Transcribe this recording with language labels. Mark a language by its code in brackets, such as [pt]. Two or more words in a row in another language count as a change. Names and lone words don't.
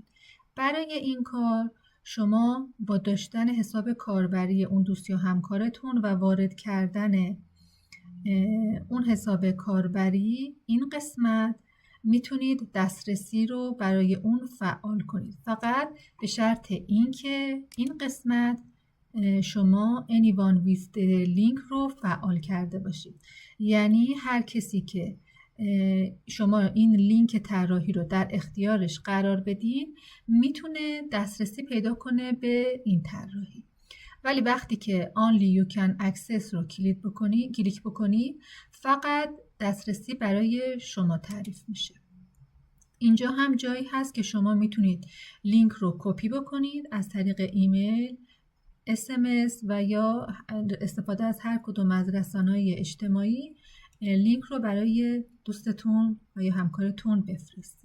[fa] برای این کار شما با داشتن حساب کاربری اون دوست یا همکارتون و وارد کردن اون حساب کاربری این قسمت میتونید دسترسی رو برای اون فعال کنید. فقط به شرط اینکه این قسمت شما [en] anyone with the link [fa] رو فعال کرده باشید. یعنی هر کسی که شما این لینک طراحی رو در اختیارش قرار بدین میتونه دسترسی پیدا کنه به این طراحی. ولی وقتی که [en] only you can access [fa] رو کلیک بکنی فقط دسترسی برای شما تعریف میشه. اینجا هم جایی هست که شما میتونید لینک رو کپی بکنید از طریق ایمیل، SMS و یا استفاده از هر کدوم از رسانه‌های اجتماعی لینک رو برای دوستتون و یا همکارتون بفرستید.